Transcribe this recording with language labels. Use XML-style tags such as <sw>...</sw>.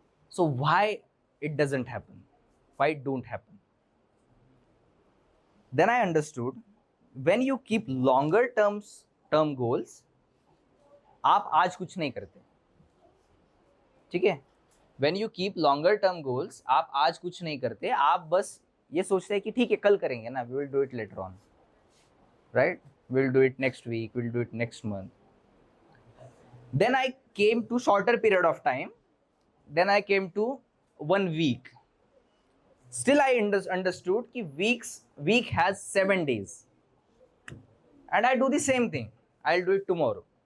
<en>So why it doesn't happen? Why it don't happen? Then I understood when you keep longer term goals,</en> <hi>आप आज कुछ नहीं करते. ठीक है?</hi> <en>When you keep longer term goals,</en> <hi>आप आज कुछ नहीं करते. आप बस ये सोचते हैं कि ठीक है, कल करेंगे ना,</hi> <en>we will do it later on, right? We'll do it next week, we'll do it next month. Then I came to shorter period of time. Then I came to 1 week. Still I understood कि week has 7 days. And I do the same thing. I'll do it tomorrow.</en>